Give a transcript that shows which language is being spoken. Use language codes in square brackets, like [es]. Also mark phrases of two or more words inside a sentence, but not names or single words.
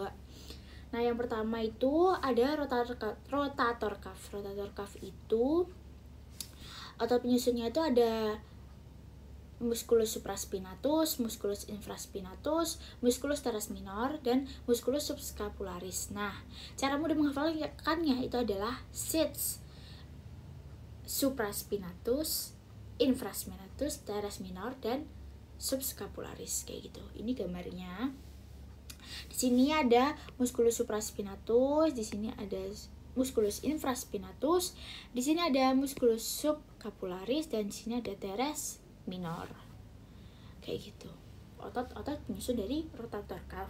[id] Nah, yang pertama itu ada [en] rotator cuff. Rotator cuff [id] itu otot penyusunnya itu ada [la] musculus supraspinatus, musculus infraspinatus, musculus teres minor, [id] dan [la] musculus subscapularis. [id] Nah, cara mudah menghafalkannya itu adalah sits [la] supraspinatus, infraspinatus, teres minor, [id] dan subscapularis kayak gitu. Ini gambarnya. Di sini ada [la] musculus supraspinatus, [id] di sini ada [la] musculus infraspinatus, [id] di sini ada [la] musculus subscapularis, [id] dan di sini ada [la] teres minor [id] kayak gitu, otot-otot penyusun dari [en] rotator cuff.